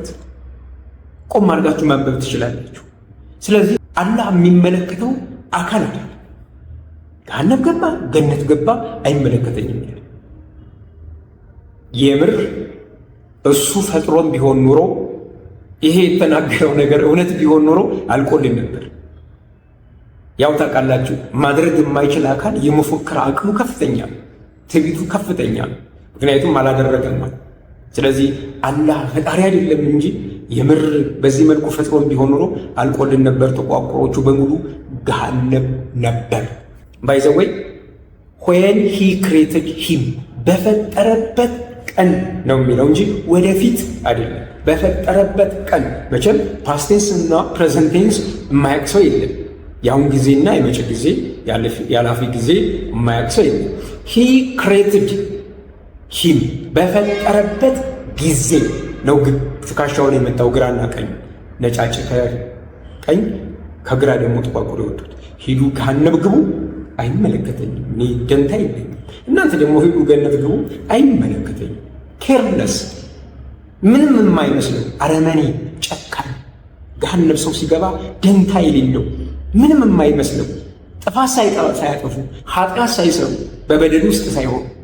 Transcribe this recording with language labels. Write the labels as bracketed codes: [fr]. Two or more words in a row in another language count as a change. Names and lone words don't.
[am] ቆም አድርጋችሁ ማንበብ ትችላላችሁ። ስለዚህ አላህ የሚመለከተው አካል አይደለም። ገሃነም ገባ ገነት ገባ አይመለከተኝም ይላል። የምር እሱ ፈጥሮም ቢሆን ኑሮ ይሄ የተናገረው ነገር እውነት ቢሆን ኑሮ አልቆልን ነበር። ያው ታውቃላችሁ፣ ማድረግ የማይችል አካል የመፎከር አቅሙ ከፍተኛ ነው፣ ትዕቢቱ ከፍተኛ ነው። ምክንያቱም አላደረገም። ስለዚህ አላህ ፈጣሪ አይደለም እንጂ የምር በዚህ መልኩ ፈጥሮም ቢሆን ኑሮ አልቆልን ነበር። ተቋቁሮቹ በሙሉ ገሃነም ነበር። ባይ [en] the way when he created him [am] በፈጠረበት ቀን ነው የሚለው እንጂ ወደፊት አይደለም። በፈጠረበት ቀን መቼም [en] past tense [am] እና [en] present tense [am] የማያውቅ ሰው የለም። የአሁን ጊዜና የመጪ ጊዜ ያላፊ ጊዜ የማያውቅ ሰው የለም። [en] he created him [am] በፈጠረበት ጊዜ ነው ትከሻውን የመታው ግራና ቀኝ፣ ነጫጭ ከቀኝ ከግራ ደግሞ ጥቋቁር የወጡት። ሂዱ ገሃነም ግቡ አይመለከተኝም፣ እኔ ደንታ የለኝም። እናንተ ደግሞ ሂዱ ገነት ግቡ አይመለከተኝም። ኬርለስ ምንም የማይመስለው አረመኔ ጨካኝ ገሃነም ሰው ሲገባ ደንታ የሌለው ምንም የማይመስለው ጥፋት ሳያጠፉ ኃጢአት ሳይሰሩ በበደል ውስጥ ሳይሆን